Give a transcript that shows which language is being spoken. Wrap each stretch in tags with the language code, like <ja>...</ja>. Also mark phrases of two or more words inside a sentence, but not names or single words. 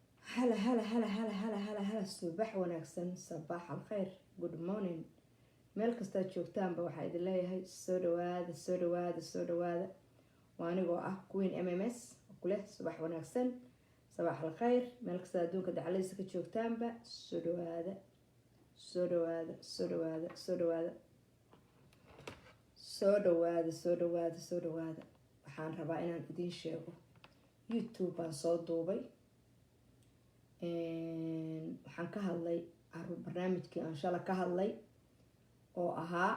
<ar>هلا هلا هلا هلا</ar> <so>هلا هلا هلا subax wanaagsan</so> <ar>صباح الخير</ar> <en>good morning</en> <so>meel kastaad joogtaanba waxaa idin leeyahay soo dhawaada soo dhawaada soo dhawaada waa anigoo ah queen mms oo ku leh subax wanaagsan</so> <ar>صباح الخير</ar> <so>meel kastaad adduunka dacaladiisa ka joogtaanba soo dhawaada soo dhawaada soo dhawaada soo dhawaada soo dhawaada soo dhawaada soo dhawaada waxaan rabaa inaan idiin sheego youtube baan soo duubay waxaan ka hadlay barnaamijkii aan shala ka hadlay oo ahaa</so>